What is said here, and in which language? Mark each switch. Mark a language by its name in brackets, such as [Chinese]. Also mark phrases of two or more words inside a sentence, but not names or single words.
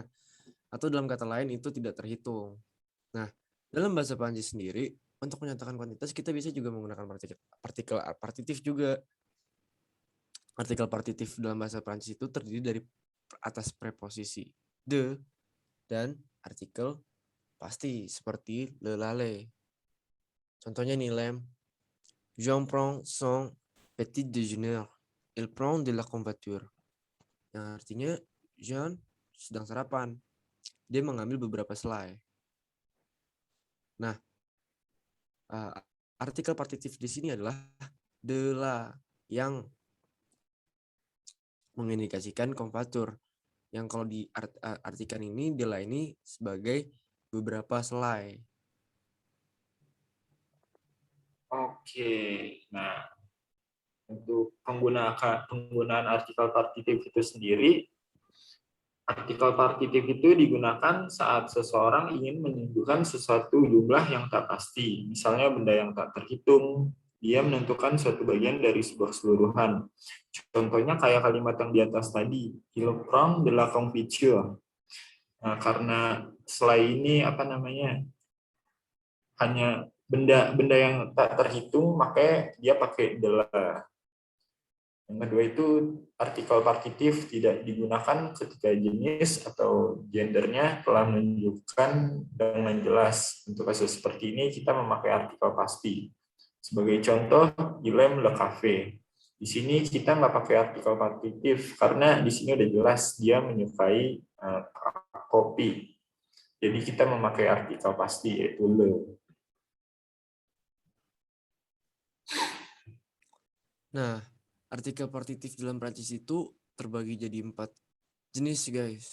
[Indonesian] Atau dalam kata lain itu tidak terhitung. Nah, dalam bahasa Prancis sendiri, untuk menyatakan kuantitas kita bisa juga menggunakan partikel partitif juga. Artikel partitif dalam bahasa Prancis itu terdiri dari atas preposisi de dan artikel pasti seperti [French] le lale. [Indonesian] Contohnya nih Lem, [French] Jean prend son petit déjeuner. Il prend de la confiture. [Indonesian] Yang artinya Jean sedang sarapan. Dia mengambil beberapa selai. Nah, artikel partitif di sini adalah [French] de la [Indonesian] yang mengindikasikan konfatur. Yang kalau diartikan ini [French] de la [Indonesian] ini sebagai beberapa selai. Oke. Nah, untuk penggunaan artikel partitif itu sendiri, artikel partitif itu digunakan saat seseorang ingin menunjukkan sesuatu jumlah yang tak pasti, misalnya benda yang tak terhitung. Dia menentukan suatu bagian dari sebuah keseluruhan. Contohnya kayak kalimat yang di atas tadi, [French] il prend de la confiture. [Indonesian] Nah, karena selai ini hanya benda-benda yang tak terhitung, makanya dia pakai [French] de la. [Indonesian] Yang kedua itu artikel partitif tidak digunakan ketika jenis atau gendernya telah menunjukkan dengan jelas. Untuk kasus seperti ini kita memakai artikel pasti. Sebagai contoh, [French] il aime le café. [Indonesian] Di sini kita nggak pakai artikel partitif karena di sini udah jelas dia menyukai kopi. Jadi kita memakai artikel pasti yaitu le. Nah, artikel partitif dalam Prancis itu terbagi jadi 4 jenis guys.